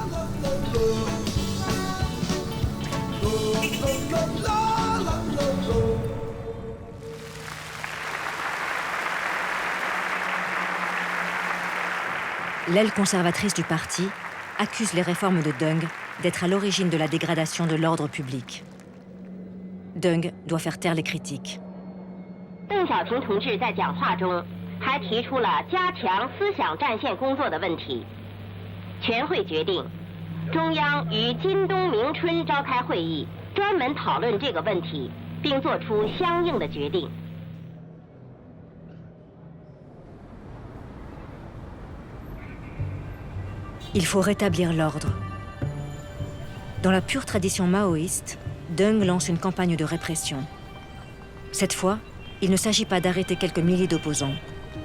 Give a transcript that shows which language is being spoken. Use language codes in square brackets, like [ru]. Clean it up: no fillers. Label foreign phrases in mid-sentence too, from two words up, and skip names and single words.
[fr] L'aile conservatrice du parti accuse les réformes de Deng d'être à l'origine de la dégradation de l'ordre public. Deng doit faire taire les critiques. [zh] 邓小平同志在讲话中还提出了加强思想战线工作的问题。全会决定，中央于今冬明春召开会议，专门讨论这个问题，并作出相应的决定。 [fr] Il faut rétablir l'ordre. Dans la pure tradition maoïste, Deng lance une campagne de répression. Cette fois, il ne s'agit pas d'arrêter quelques milliers d'opposants.